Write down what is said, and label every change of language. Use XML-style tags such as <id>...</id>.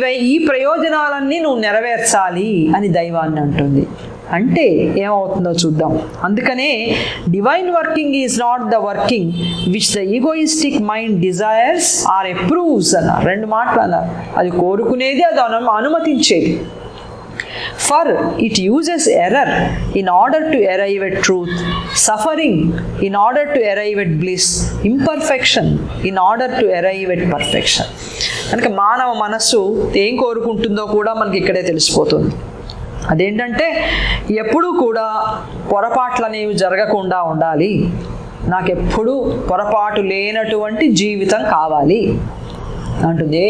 <te>ఈ ప్రయోజనాలన్నీ నువ్వు నెరవేర్చాలి అని దైవాన్ని అంటుంది. అంటే ఏమవుతుందో చూద్దాం. అందుకనే</te> <en>divine working is not the working which the egoistic mind desires or approves</en> <te>అన్నారు. 2 మాటలు అన్నారు. అది కోరుకునేది, అది అనుమతించేది.</te> <en>For it uses error in order to arrive at truth, suffering in order to arrive at bliss, imperfection in order to arrive at perfection.</en> <te>కనుక మానవ మనస్సు ఏం కోరుకుంటుందో కూడా మనకి ఇక్కడే తెలిసిపోతుంది. అదేంటంటే ఎప్పుడూ కూడా పొరపాట్లు అనేవి జరగకుండా ఉండాలి, నాకెప్పుడు పొరపాటు లేనటువంటి జీవితం కావాలి అంటుంది.</te>